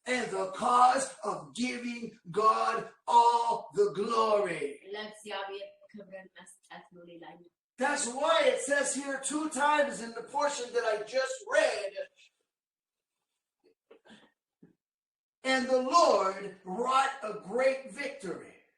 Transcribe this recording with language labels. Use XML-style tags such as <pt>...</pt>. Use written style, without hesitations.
<en>And the cause of giving God all the glory.</en> <am>ለእግዚአብሔር ክብርን መስጠት ነው ሌላኛው</am> <en>That's why it says here 2 times in the portion that I just read. And the Lord wrought a great victory.</en>